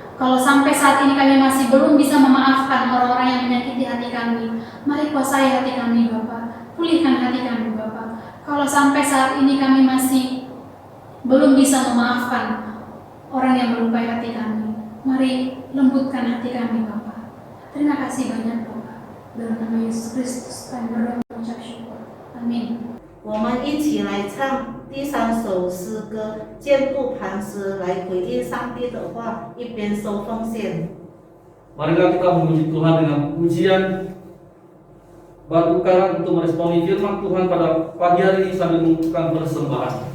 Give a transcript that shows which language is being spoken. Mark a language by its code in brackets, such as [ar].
[id] Kalau sampai saat ini kami masih belum bisa memaafkan orang-orang yang menyakiti hati kami, mari kuasai hati kami Bapa, pulihkan hati kami Bapa. Kalau sampai saat ini kami masih belum bisa memaafkan orang yang melukai hati kami, mari lembutkan hati kami Bapa. Terima kasih banyak Bapa. Dalam nama Yesus Kristus kami berdoa mengucap syukur. Amin. [zh] 我们一起来唱第3首诗歌，坚固磐石，来回应上帝的话，一边收奉献。 [id] Marilah kita memuji Tuhan dengan pujian batu karang untuk meresponi firman Tuhan pada pagi hari ini sambil mengucapkan persembahan.